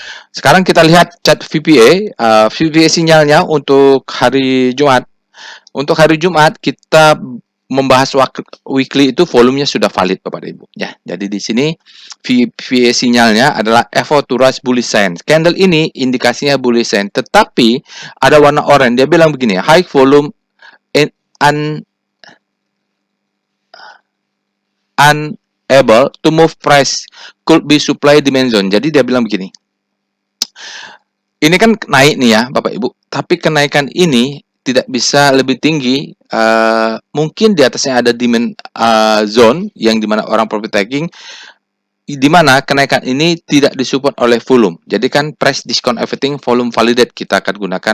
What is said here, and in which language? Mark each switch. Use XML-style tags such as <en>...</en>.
<id>Sekarang kita lihat chart VPA. VPA sinyalnya untuk hari Jumat. Untuk hari Jumat kita membahas weekly itu volumenya sudah valid Bapak Ibu ya. Jadi di sini VPA sinyalnya adalah</id> <en>FO to rise bullish sign.</en> <id>Candle ini indikasinya bullish sign, tetapi ada warna oranye. Dia bilang begini,</id> <en>high volume unable to move price could be supply demand zone.</en> <id>Jadi dia bilang begini. Ini kan naik nih ya Bapak Ibu, tapi kenaikan ini tidak bisa lebih tinggi, mungkin di atasnya ada demand zone yang dimana orang profit taking, di mana kenaikan ini tidak disupport oleh volume. Jadi kan</id> <en>price discount everything, volume validate</en> <id>kita akan gunakan.</id>